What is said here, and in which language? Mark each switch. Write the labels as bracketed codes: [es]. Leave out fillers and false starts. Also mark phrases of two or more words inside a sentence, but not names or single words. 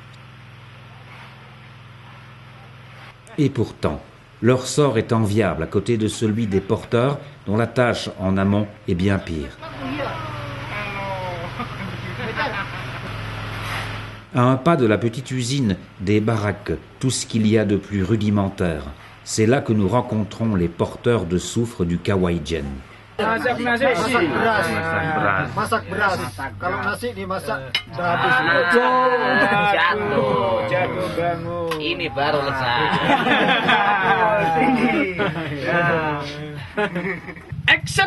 [fr] Et pourtant, leur sort est enviable à côté de celui des porteurs dont la tâche en amont est bien pire. À un pas de la petite usine, des baraques, tout ce qu'il y a de plus rudimentaire. C'est là que nous rencontrons les porteurs de soufre du Kawaijen. [id] Masak beras. Kalau nasi dimasak Jago bangun. Ini baru lesat. Action.